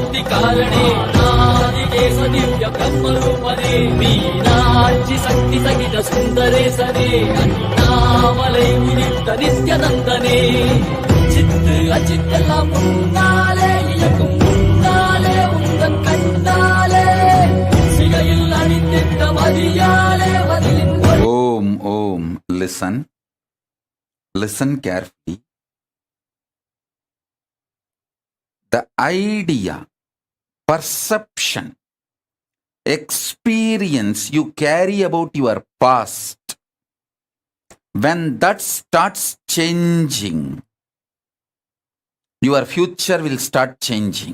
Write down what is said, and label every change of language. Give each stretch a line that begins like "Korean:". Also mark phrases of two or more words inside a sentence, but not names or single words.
Sanskrit: कारणेनादिकेश दिव्य ब्रह्मरूपने मीनाक्षि शक्ति सहित सुन्दरे सरे अन्नामलै उदित नित्यनन्दने चित्त अचित्
Tamil: எல்லாம் முன்னாலே இயக்கும் முன்னாலே உந்தன் கண்ணாலே சிகையில் அணிந்திட்ட மதியாலே மதியின்
Sanskrit: Om.
English: Listen carefully. The idea, perception, experience you carry about your past, when that starts changing, your future will start changing.